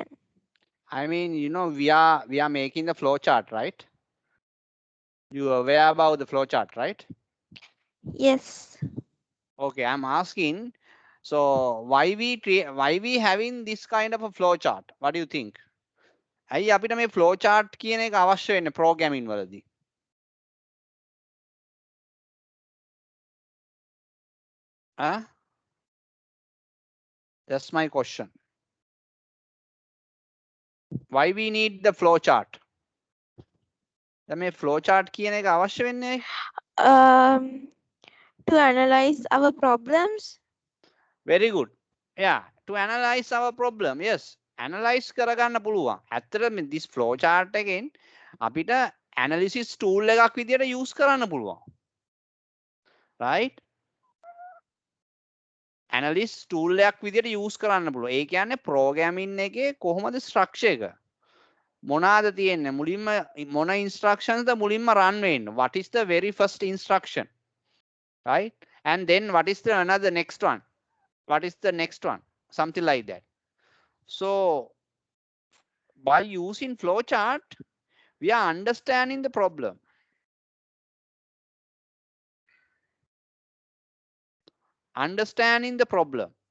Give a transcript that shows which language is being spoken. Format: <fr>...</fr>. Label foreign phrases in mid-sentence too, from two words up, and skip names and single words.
<en>I mean, we are making the flowchart, right? You are aware about the flowchart, right? Yes. Okay, I'm asking. So why we having this kind of a flowchart? What do you think?</en> <si>ඇයි අපිට මේ flowchart කියන එක අවශ්‍ය වෙන්නේ programming වලදී? Huh?</si> <en>That's my question. Why we need the flowchart?</en> <si>දැන් මේ flowchart කියන එක අවශ්‍ය වෙන්නේ ඇයි?</si> <en>To analyze our problems. Very good. Yeah, to analyze our problem.</en> <si>Yes, analyze කරගන්න පුළුවන්. ඇත්තට</si> <en>this flowchart</en> <si>එකෙන් අපිට</si> <en>analysis tool</en> <si>එකක් විදියට use කරන්න පුළුවන්.</si> <en>Right? Analysis tool</en> <si>එකක් විදියට use කරන්න පුළුවන්. ඒ කියන්නේ programming එකේ කොහොමද structure එක? මොනවාද තියෙන්නේ? මුලින්ම මොන instructions ද මුලින්ම run වෙන්නේ?</si> <en>What is the very first instruction? Right? And then what is the another next one? What is the next one? Something like that. So by using flowchart, we are understanding the problem. Understanding the problem.</en>